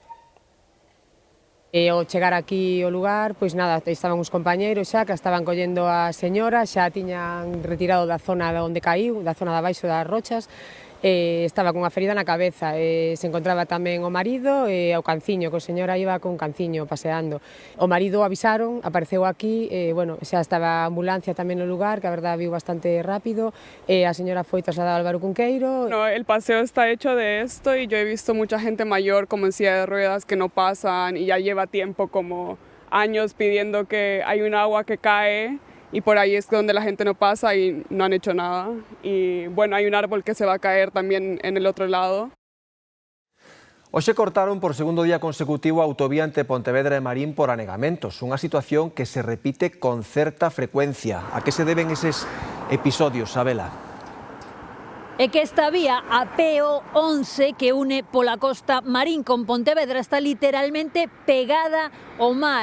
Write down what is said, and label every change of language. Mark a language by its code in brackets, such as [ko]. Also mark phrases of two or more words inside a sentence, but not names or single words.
[gl] E ao chegar aquí ao lugar, pois nada, estaban os compañeiros xa que estaban collendo a señora, xa tiñan retirado da zona onde caíu, da zona de abaixo das rochas, estaba cunha ferida na cabeza, se encontraba tamén o marido e o canciño, que a señora iba con canciño paseando. O marido avisaron, apareceu aquí, bueno, xa estaba a ambulancia tamén no lugar, que a verdad viu bastante rápido, a señora foi trasladada ao Álvaro Cunqueiro. [es] No, el paseo está hecho de esto y yo he visto mucha gente mayor como en silla de ruedas que no pasan y ya lleva tiempo, como años, pidiendo que hay un agua que cae y por ahí es donde la gente no pasa y no han hecho nada. Y bueno, hay un árbol que se va a caer también en el otro lado. [gl] Hoxe cortaron por segundo día consecutivo a autovía entre Pontevedra e Marín por anegamentos, unha situación que se repite con certa frecuencia. A que se deben eses episodios, Sabela? É que esta vía, a PO11, que une pola costa Marín con Pontevedra, está literalmente pegada ao mar.